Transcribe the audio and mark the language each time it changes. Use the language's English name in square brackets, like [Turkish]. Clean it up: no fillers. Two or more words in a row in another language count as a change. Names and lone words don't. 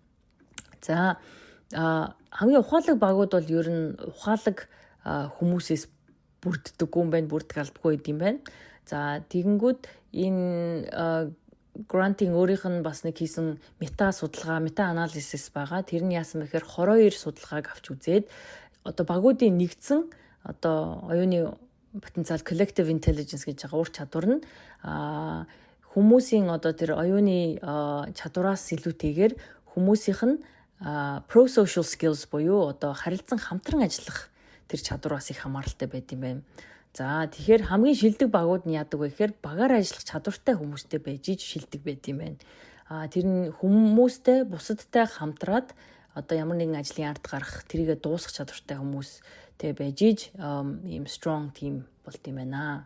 [Mongolian] За хамгийн ухаалаг багууд бол ер нь ухаалаг хүмүүсээс бүрддэггүй юм байна, бүрдэх албагүй юм байна. За тэгэнгүүт энэ Грантийн өөрийнх нь бас нэг хийсэн мета анализис байгаа. Тэр нь яасан бэхээр 22 судалгааг авч үзээд одоо багуудын нэгдсэн одоо оюуны потенциал [English] collective intelligence [Mongolian] гэж байгаа ур чадвар нь хүмүүсийн одоо тэр оюуны чадвараас илүүтэйгээр хүмүүсийнх нь [English] pro-social skills [Mongolian] буюу одоо харилцан хамтран ажиллах тэр чадвараас их хамааралтай байд юм байна. За тэгэхээр хамгийн шилдэг багууд нь яадаг вэ гэхээр багаар ажиллах чадвартай хүмүүстэй байж шилдэг байд юм байна. Тэр нь хүмүүстэй бусадтай хамтраад одоо ямар нэгэн ажлын ард гарах, тэрийгэ дуусгах чадвартай хүмүүстэй байж ийм [English] strong team [Mongolian] болд юм байна.